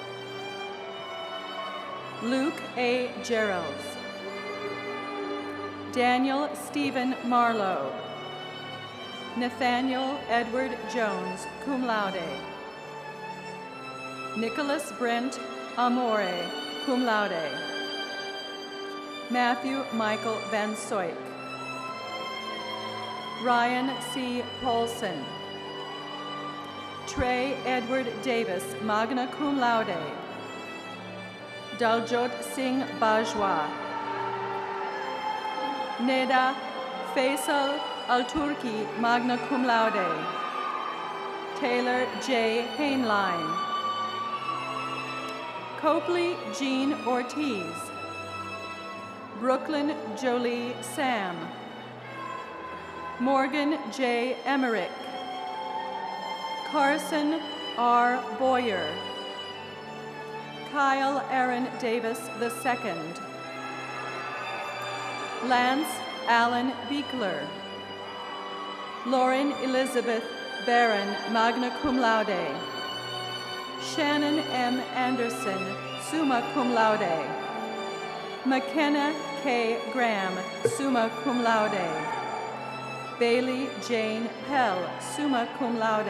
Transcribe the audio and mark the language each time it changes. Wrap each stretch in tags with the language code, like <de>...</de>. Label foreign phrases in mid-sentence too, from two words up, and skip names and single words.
<en>Luke A. Geralds. Daniel Stephen Marlowe. Nathaniel Edward Jones,</en> <la>cum laude.</la> <en>Nicholas Brent Amore,</en> <la>cum laude.</la> <en>Matthew Michael Van Soik. Ryan C. Paulson. Trey Edward Davis,</en> <la>magna cum laude.</la> <en>Daljot Singh Bajwa. Neda Faisal Al-Turki,</en> <la>magna cum laude.</la> <en>Taylor J. Hainline. Copley Jean Ortiz. Brooklyn Jolie Sam. Morgan J. Emmerich. Carson R. Boyer. Kyle Aaron Davis II. Lance Allen Beekler. Lauren Elizabeth Barron,</en> <la>magna cum laude.</la> <en>Shannon M.</en> <la>Anderson, summa cum laude.</la> <en>McKenna K. Graham,</en> <la>summa cum laude.</la> <en>Bailey Jane Pell,</en> <la>summa cum laude.</la>